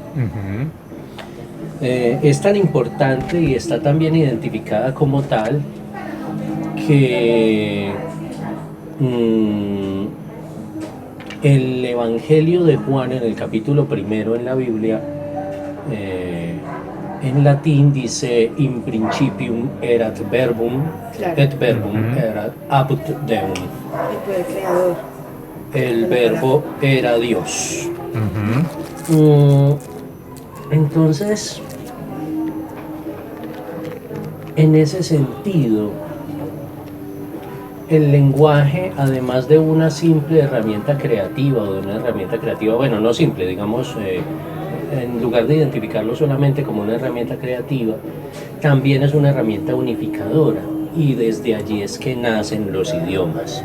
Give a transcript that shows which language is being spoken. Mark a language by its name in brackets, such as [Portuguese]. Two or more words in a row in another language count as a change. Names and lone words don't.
[Spanish] Es tan importante y está tan bien identificada como tal que el Evangelio de Juan en el capítulo 1 en la Biblia en latín dice [Latin] in principium erat verbum, [Spanish] claro, [Latin] et verbum erat apud Deum. [Spanish] El poder creador. El verbo era Dios. Entonces, en ese sentido, el lenguaje, además de una simple herramienta creativa o de una herramienta creativa, bueno, no simple, digamos, en lugar de identificarlo solamente como una herramienta creativa, también es una herramienta unificadora y desde allí es que nacen los idiomas.